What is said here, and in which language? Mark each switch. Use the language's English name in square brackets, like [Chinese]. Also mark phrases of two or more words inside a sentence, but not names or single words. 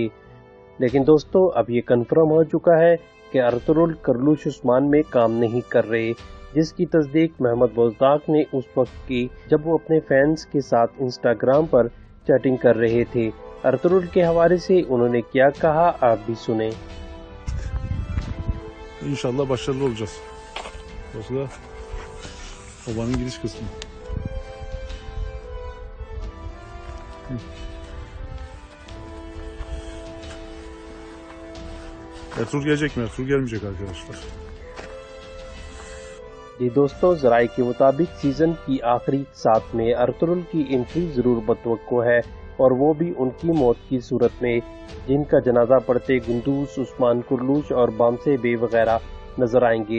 [Urdu] لیکن دوستو، اب یہ کنفرم ہو چکا ہے کہ ارطغرل کرولش عثمان میں کام نہیں کر رہے، جس کی تصدیق محمد بوزداغ نے اس وقت کی جب وہ اپنے فینز کے ساتھ انسٹاگرام پر چیٹنگ کر رہے تھے. ارطغرل کے حوالے سے انہوں نے کیا کہا، آپ بھی سنیں. [Turkish] İnşallah başarılı olacağız. Burası da obanın giriş kısmı. Ertuğrul gelecek mi? Ertuğrul gelmeyecek arkadaşlar. [Urdu] جی دوستو، ذرائع کے مطابق سیزن کی آخری ساتھ میں ارطغرل کی انٹری ضرور بتوقع ہے، اور وہ بھی ان کی موت کی صورت میں، جن کا جنازہ پڑھتے گندوز، عثمان کرولش اور بامسی بے وغیرہ نظر آئیں گے.